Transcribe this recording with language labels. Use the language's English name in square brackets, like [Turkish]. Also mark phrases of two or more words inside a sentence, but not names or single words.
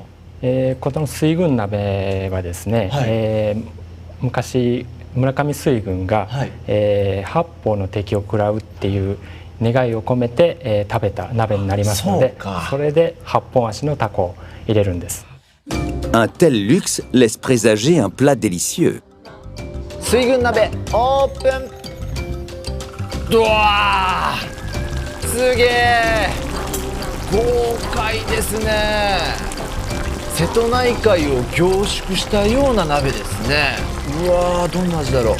[Japanese] この水軍鍋はですね、はい、昔村上水軍が、はい、八方の敵を食らうっていう願いを込めて、食べた鍋になりますので、それで八本足のタコを入れるんです。 [French] Un tel luxe laisse présager un plat délicieux. [Japanese] 水軍鍋オープン。ドワー、すげえ豪快ですね。瀬戸内海を凝縮したような鍋ですね。うわー、どんな味だろう。